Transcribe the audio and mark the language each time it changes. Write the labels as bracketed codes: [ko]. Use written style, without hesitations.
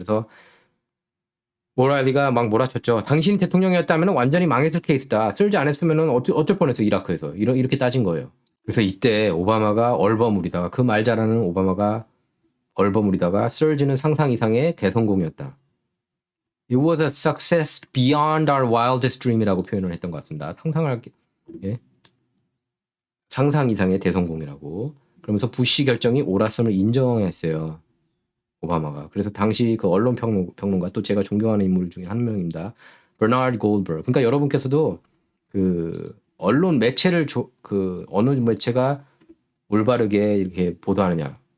[ko] 그래서 오라일리가 막 몰아쳤죠. 당신 대통령이었다면 완전히 망했을 케이스다. surge 안 했으면 어쩔 뻔했어 이라크에서. 이렇게 따진 거예요. 그래서 이때 오바마가 얼버무리다가 그 말 잘하는 오바마가 얼버무리다가 surge는 상상 이상의 대성공이었다. [en] It was a success beyond our wildest dream이라고 [ko] 표현을 했던 것 같습니다. 예? 상상 이상의 대성공이라고. 그러면서 부시 결정이 옳았음을 인정했어요. 오바마가. 그래서 당시 그 언론 평론가 또 제가 존경하는 인물 중에 한 명입니다. 버나드 골드버그. 그러니까 여러분께서도 그 언론 매체를 그 어느 매체가 올바르게 이렇게 보도하느냐.